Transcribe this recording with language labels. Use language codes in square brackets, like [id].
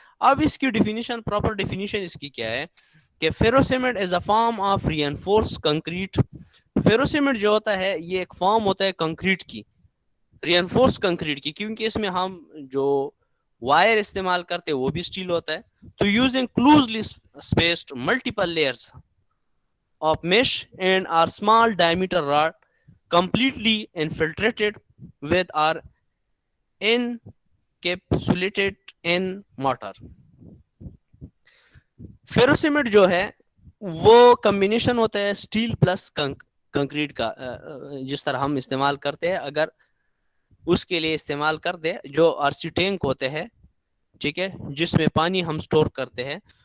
[hi] अब इसकी definition, proper definition इसकी क्या है कि [en] Ferrocement is a form of reinforced concrete. [hi] फेरोसीमेंट जो होता है ये एक फॉर्म होता है कंक्रीट की, रीइंफोर्स्ड कंक्रीट की, क्योंकि इसमें हम जो वायर इस्तेमाल करते हैं वो भी स्टील होता है. [en] तो using closely spaced multiple layers of mesh and are small diameter rod completely infiltrated with or encapsulated in mortar. [hi] फेरोसीमेंट जो है वो कॉम्बिनेशन होता है स्टील प्लस कंक्रीट का, जिस तरह हम इस्तेमाल करते हैं. अगर उसके लिए इस्तेमाल कर दे जो आरसी टैंक होते हैं, ठीक है, जिसमें पानी हम स्टोर करते हैं.